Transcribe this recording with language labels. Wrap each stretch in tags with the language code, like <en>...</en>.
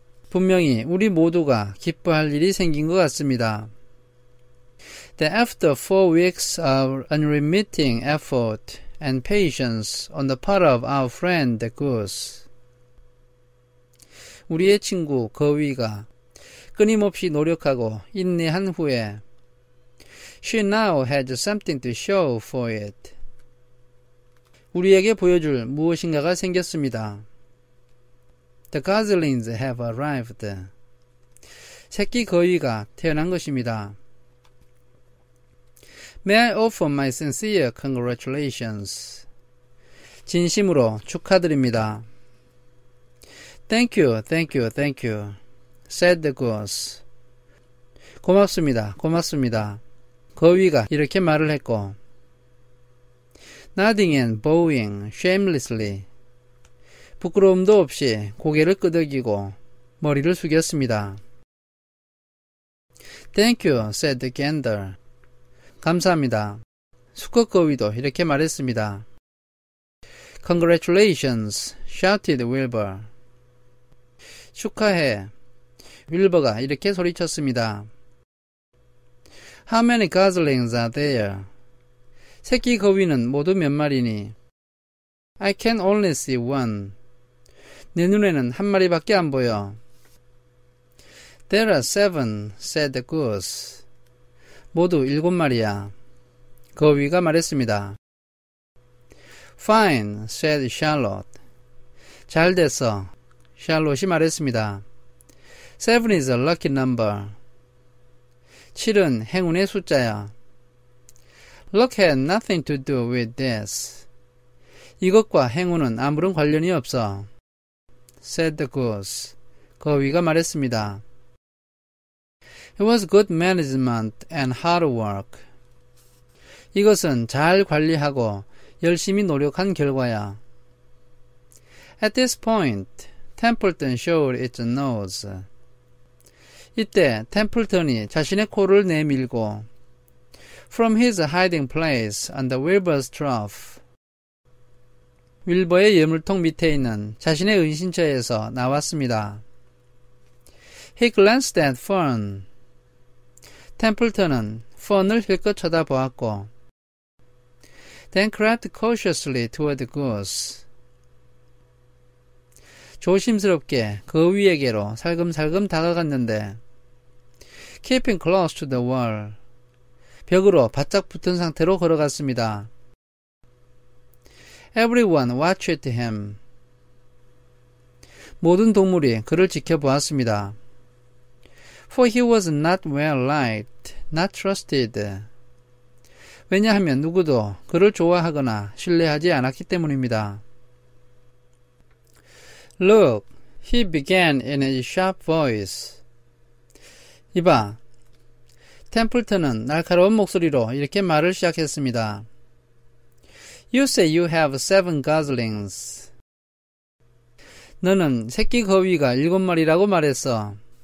<ko>분명히 우리 모두가 기뻐할 일이 생긴 것 같습니다.</ko> <en>That after 4 weeks of unremitting effort and patience on the part of our friend the goose,</en> <ko>우리의 친구 거위가 끊임없이 노력하고 인내한 후에</ko> <en>she now had something to show for it.</en> <ko>우리에게 보여줄 무엇인가가 생겼습니다.</ko> <en>The goslings have arrived.</en> <ko>새끼 거위가 태어난 것입니다.</ko> <en>May I offer my sincere congratulations.</en> <ko>진심으로 축하드립니다.</ko> <en>Thank you, thank you, thank you, said the goose.</en> <ko>고맙습니다, 고맙습니다. 거위가 이렇게 말을 했고</ko> <en>Nodding and bowing shamelessly.</en> <ko>부끄러움도 없이 고개를 끄덕이고 머리를 숙였습니다.</ko> <en>Thank you, said the gander.</en> <ko>감사합니다. 수컷 거위도 이렇게 말했습니다.</ko> <en>Congratulations, shouted Wilbur.</en> <ko>축하해. 윌버가 이렇게 소리쳤습니다.</ko> <en>How many goslings are there?</en> <ko>새끼 거위는 모두 몇 마리니?</ko> <en>I can only see one.</en> <ko>내 눈에는 한 마리밖에 안 보여.</ko> <en>There are 7, said the goose.</en> <ko>모두 7마리야. 거위가 말했습니다.</ko> <en>Fine, said Charlotte.</en> <ko>잘 됐어. 샬롯이 말했습니다.</ko> <en>7 is a lucky number.</en> <ko>7은 행운의 숫자야.</ko> <en>Luck had nothing to do with this.</en> <ko>이것과 행운은 아무런 관련이 없어.</ko> <en>said the goose.</en> <ko>거위가 말했습니다.</ko> <en>It was good management and hard work.</en> <ko>이것은 잘 관리하고 열심히 노력한 결과야.</ko> <en>At this point, Templeton showed its nose.</en> <ko>이때 템플턴이 자신의 코를 내밀고</ko> <en>From his hiding place on the Wilbur's trough.</en> <ko>윌버의 예물통 밑에 있는 자신의 은신처에서 나왔습니다.</ko> <en>He glanced at Fern.</en> <ko>템플턴은 펀을 힐끗 쳐다보았고</ko> <en>then crept cautiously toward the goose.</en> <ko>조심스럽게 거위에게로 살금살금 다가갔는데</ko> <en>keeping close to the wall.</en> <ko>벽으로 바짝 붙은 상태로 걸어갔습니다.</ko> <en>Everyone watched him.</en> <ko>모든 동물이 그를 지켜보았습니다.</ko> <en>For he was not well liked, not trusted.</en> <ko>왜냐하면 누구도 그를 좋아하거나 신뢰하지 않았기 때문입니다.</ko> <en>Look, he began in a sharp voice.</en> <ko>이봐, 템플턴은 날카로운 목소리로 이렇게 말을 시작했습니다.</ko> <en>You say you have 7 goslings.</en> <ko>너는 새끼 거위가 7마리라고 말했어.</ko>